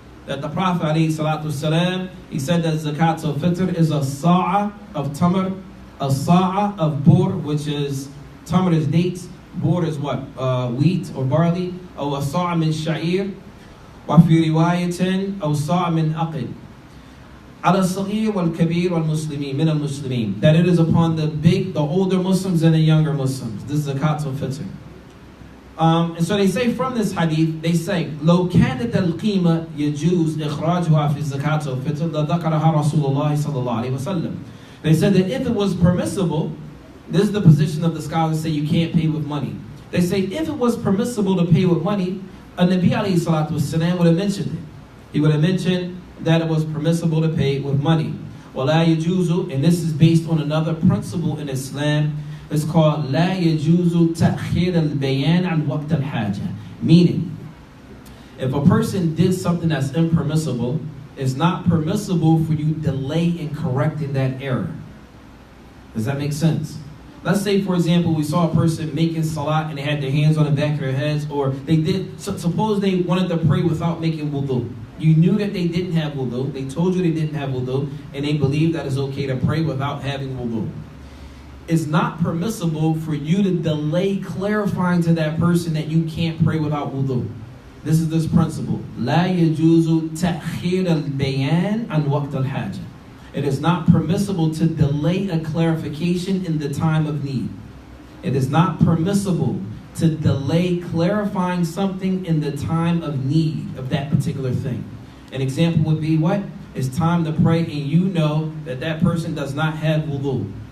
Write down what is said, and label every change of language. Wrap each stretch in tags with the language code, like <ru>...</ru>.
<en>That the Prophet alayhi salatu wasalam, he said that Zakat al-Fitr is a sa'a of tamr, a sa'a of bur, which is, tamr is dates, bur is what? Wheat or barley, or a sa'a min sha'ir,</en> <ar>وفي رواية أو صاع من أقل على الصغير والكبير والمسلمين من المسلمين,</ar> <en>that it is upon the older Muslims and the younger Muslims. This is Zakat al-Fitr. And so they say</en> <ar>from this hadith, they say لو كانت القيمة يجوز إخراجها في زكاة الفطر لذكرها رسول الله صلى الله عليه وسلم.</ar> <en>They said that if it was permissible, this is the position of the scholars say you can't pay with money. They say if it was permissible to pay with money, a Nabi alayhi salatu wasalam would have mentioned it. He would have mentioned that it was permissible to pay with money.</en> <ar>وَلَا يَجُوزُ,</ar> <en>and this is based on another principle in Islam. It's called</en> <ar>لَا يَجُوزُ تَأْخِيرَ الْبَيَانِ عَنْ وَقْتَ الْحَاجَةِ.</ar> <en>Meaning, if a person did something that's impermissible, it's not permissible for you to delay in correcting that error. Does that make sense? Let's say, for example, we saw a person making salat and they had their hands on the back of their heads, or they did, suppose they wanted to pray without making wudu. You knew that they didn't have wudu, they told you they didn't have wudu, and they believe that it's okay to pray without having wudu. It's not permissible for you to delay clarifying to that person that you can't pray without wudu. This is this principle.</en> <ar>لا يجوز تأخير البيان عن وقت الحاجة.</ar> <en>It is not permissible to delay a clarification in the time of need. It is not permissible to delay clarifying something in the time of need of that particular thing. An example would be what? It's time to pray and you know that that person does not have wudu.</en>